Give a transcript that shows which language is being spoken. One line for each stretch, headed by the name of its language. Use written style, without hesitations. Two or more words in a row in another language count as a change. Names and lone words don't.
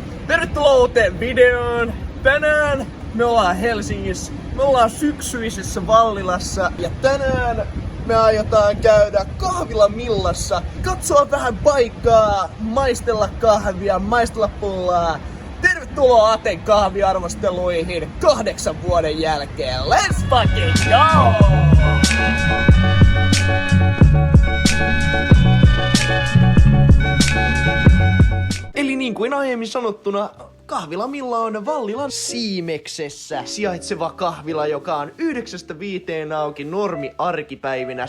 Finnish: Tervetuloa uuteen videoon! Tänään me ollaan Helsingissä, me ollaan syksyisessä Vallilassa ja tänään me aiotaan käydä Kahvila Millassa, katsoa vähän paikkaa, maistella kahvia, maistella pullaa. Tervetuloa Aten kahviarvosteluihin 8 vuoden jälkeen.
English: Let's fucking go!
Finnish: Eli niin kuin aiemmin sanottuna, Kahvila Milla on Vallilan Siimeksessä sijaitseva kahvila, joka on 9–5 auki normi arkipäivinä.